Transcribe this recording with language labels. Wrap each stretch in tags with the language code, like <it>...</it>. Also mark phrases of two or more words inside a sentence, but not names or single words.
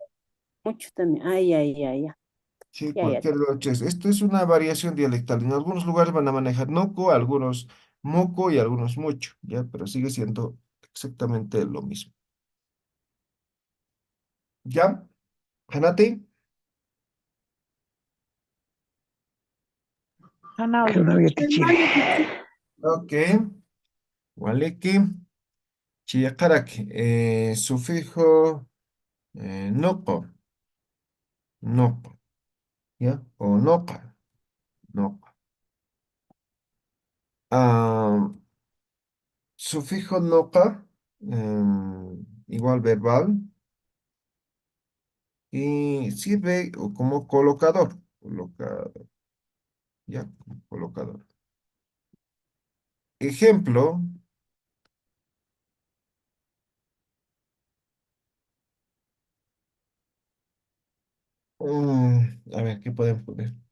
<es>Mucho también. Ay, ay, ay, ya. Sí, Ya, ya. cualquiera de los tres. Esto es una variación dialectal. En algunos lugares van a manejar noco, algunos moco y algunos mucho, ¿ya? Pero sigue siendo exactamente lo mismo. ¿Ya?</es> <ay>Hanati. Hanawa Hanawa yatichiri. yatichiri.</ay> <es>Normal de decir,</es> <ay>Ok. Waliki. Chiyakarak.</ay> <es>Sufijo noco. Noco. ¿Ya? O noca. Noca. Ah, sufijo noca. Igual verbal. Y sirve como colocador. ¿Ya? Como colocador. Ejemplo. A ver, ¿qué podemos poner?</es>